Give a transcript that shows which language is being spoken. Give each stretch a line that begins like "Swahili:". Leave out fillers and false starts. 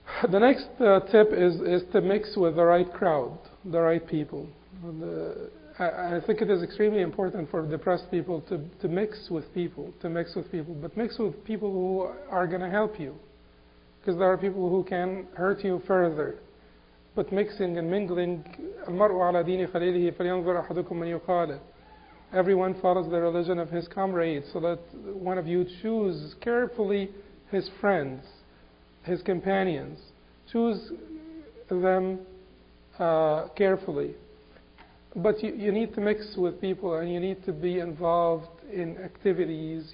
English: The next tip is to mix with the right crowd, the right people. I think it is extremely important for depressed people to mix with people, but mix with people who are going to help you. Because there are people who can hurt you further. But mixing and mingling,
Arabic: الْمَرْءُ عَلَى دِينِ خَلِيلِهِ فَلْيَنْظُرْ أَحَدُكُمْ مَنْ يُخَالِطُ.
English: Everyone follows the religion of his comrade, so that one of you choose carefully his friends, his companions. Choose them carefully. But you need to mix with people, and you need to be involved in activities.